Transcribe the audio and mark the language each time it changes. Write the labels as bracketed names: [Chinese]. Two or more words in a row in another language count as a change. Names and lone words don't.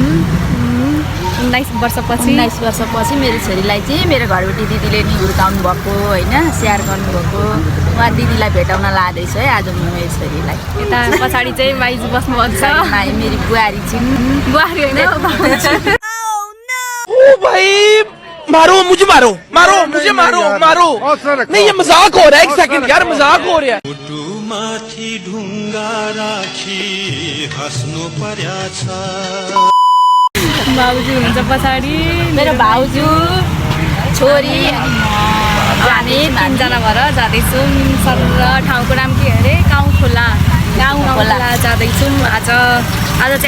[Nepali] 19 वर्षपछि मेरो छोरीलाई चाहिँ मेरो घरबेटी दिदीले नि हुर्काउनु भएको होइन स्याहार गर्नुभएको उहाँ दिदीलाई भेटाउन लाँदैछु है आज म मेरो छोरीलाई यता पछाडि चाहिँ माइजू बस्नुभएको छ मेरी बुहारी छिन् बुहारी होइन [Hindi] मारो मुझे मारो मुझे मारो नहीं ये मजाक हो रहा है एक सेकंड यार मजाक हो रहा है [Nepali] माथि ढुङ्गा राखी हाँस्नु पर्या छ भाउजू हुनुहुन्छ पछाडि मेरो भाउजू छोरी हामी तिनजना भएर जाँदैछौँ सर ठाउँको नाम के अरे गाउँ खोला जाँदैछौँ आज चाहिँ